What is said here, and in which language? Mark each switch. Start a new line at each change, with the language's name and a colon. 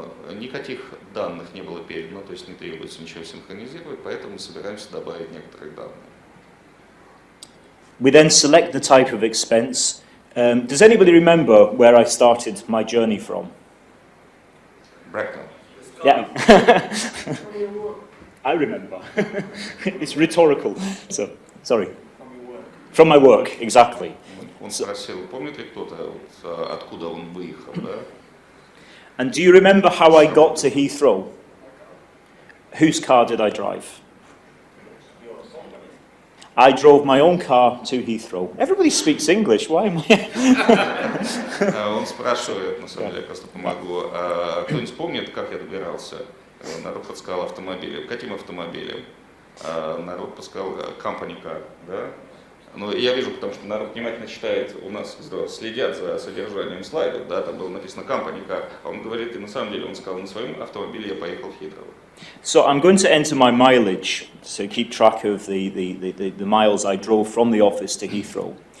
Russian: Никаких данных не было передано, то есть не требуется ничего синхронизировать, поэтому мы собираемся добавить некоторые данные.
English: We then select the type of expense. Does anybody remember where I started my journey from? Bracknell. Yeah. I remember. It's rhetorical. So, sorry. From my work, exactly.
Russian: Он спросил, помнит ли кто-то, откуда он выехал, да?
English: And do you remember how I got to Heathrow? Whose car did I drive? I drove my own car to Heathrow. Everybody speaks English, why am I?
Russian: Он спрашивает, на самом деле, я просто помогу. Кто-нибудь помнит, как я добирался? Народ подсказал автомобилем. Каким автомобилем? Народ подсказал
English: company car,
Russian: да? Ну, я вижу, потому что народ внимательно читает, у нас следят за содержанием слайдов, да, там было написано
English: company car,
Russian: а он говорит, и на самом деле он сказал, на своем автомобиле я поехал в Хитроу.
English: So I'm going to enter my mileage, so keep track of the miles I drove from the office to Heathrow.